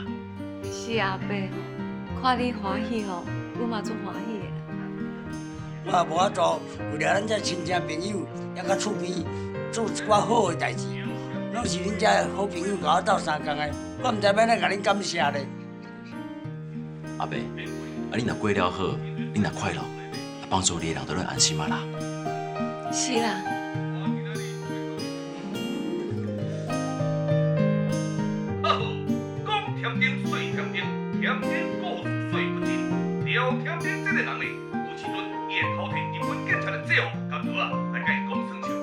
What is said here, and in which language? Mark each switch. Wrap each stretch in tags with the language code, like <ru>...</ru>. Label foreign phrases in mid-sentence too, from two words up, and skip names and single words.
<nan>是啊，阿伯，看你欢喜哦，我嘛足欢喜的。我也无法度，为了咱这亲戚朋友，也甲厝边做一寡好的代志，拢是恁这好朋友甲我斗相共的，我毋知要哪甲恁感谢咧。阿伯，你若过了好，你若快乐，帮助你的人都能安心啊啦。是啦。讲甜点碎甜点，甜点故事碎不尽。聊甜点这个人呢，有时阵伊会偷摕日本警察的制服甲刀啊来甲伊讲算笑。</nan>